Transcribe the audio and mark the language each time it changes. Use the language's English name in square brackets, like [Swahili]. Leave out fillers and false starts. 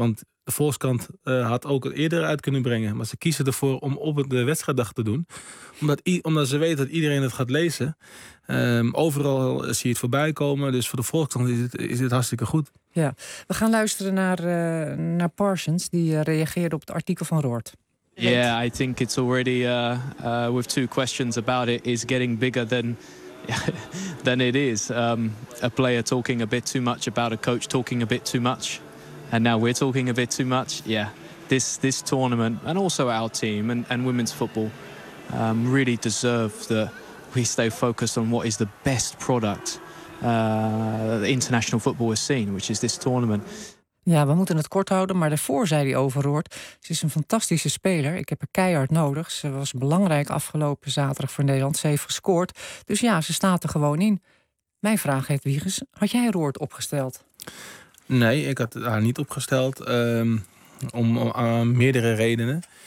[Dutch] Want de Volkskrant had ook eerder uit kunnen brengen. Maar ze kiezen ervoor om op de wedstrijddag te doen. Omdat ze weten dat iedereen het gaat lezen. Overal zie je het voorbij komen. Dus voor de Volkskrant is het hartstikke goed. Ja, we gaan luisteren naar Parsons. Die reageerde op het artikel van Roord. [English] Yeah, I think it's already with two questions about it is getting bigger than it is. A player talking a bit too much about a coach talking a bit too much, and now we're talking a bit too much. Yeah, this tournament and also our team and women's football really deserve that we stay focused on what is the best product international football has seen, which is this tournament. [Dutch] Ja, we moeten het kort houden, maar daarvoor zei hij Overoort: ze is een fantastische speler, ik heb haar keihard nodig. Ze was belangrijk afgelopen zaterdag voor Nederland, ze heeft gescoord. Dus ja, ze staat er gewoon in. Mijn vraag, Hedwiges, had jij Roort opgesteld? Nee, ik had haar niet opgesteld, om meerdere redenen.